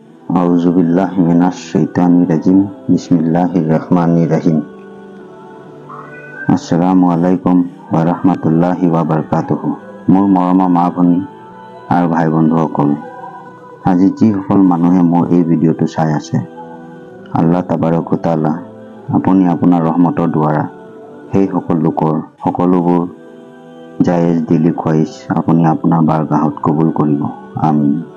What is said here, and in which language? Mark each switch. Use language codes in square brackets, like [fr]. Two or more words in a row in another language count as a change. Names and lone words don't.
[ar] أعوذ بالله من الشيطان الرجيم. بسم الله الرحمن الرحيم. السلام عليكم ورحمة الله وبركاته. [as] মোৰ মৰমৰ মা ভনী আৰু ভাই বন্ধুসকল, আজি যিসকল মানুহে মোৰ এই ভিডিঅ'টো চাই আছে, [ar] الله تبارك وتعالى [as] আপুনি আপোনাৰ ৰহমতৰ দ্বাৰা সেই সকল লোকৰ সকলোবোৰ জায়েজ দিলি খোৱাইছ আপুনি আপোনাৰ বাৰগাহত কবুল কৰিব, আমিন।